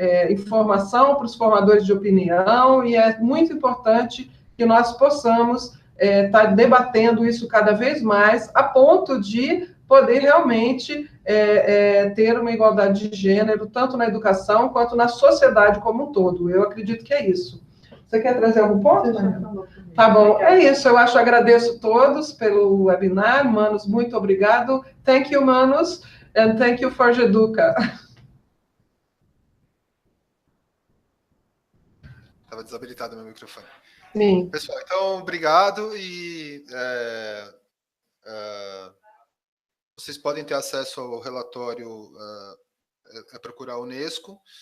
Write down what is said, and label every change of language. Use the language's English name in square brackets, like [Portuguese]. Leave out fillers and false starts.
[Portuguese] informação para os formadores de opinião, e é muito importante que nós possamos estar debatendo isso cada vez mais, a ponto de poder realmente ter uma igualdade de gênero, tanto na educação quanto na sociedade como um todo. Eu acredito que é isso. Você quer trazer algum ponto? Tá bom, é isso. Eu agradeço todos pelo webinar. Manos, muito obrigado. [English] Thank you, Manos, and thank you for Jeduca. [Portuguese] Estava desabilitado meu microfone. Sim. Pessoal, então, obrigado e vocês podem ter acesso ao relatório, procurar a Unesco.